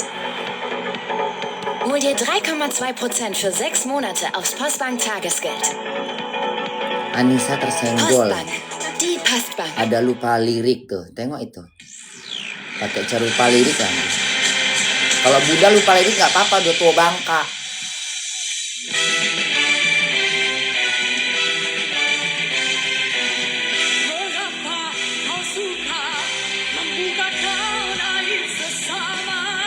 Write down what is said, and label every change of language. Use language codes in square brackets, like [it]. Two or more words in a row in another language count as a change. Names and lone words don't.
[de] Hol dir 3,2% für 6 Monate aufs Postbank Tagesgeld. [id] Anissa tersenggol. [de] Postbank, die Postbank. [id] Ada lupa lirik tuh. Tengok itu. Pakai cara lupa lirik kan. Kalau Buddha lupa lirik nggak apa-apa, udah tua bangka. Mengapa kau suka membukakan air sesama?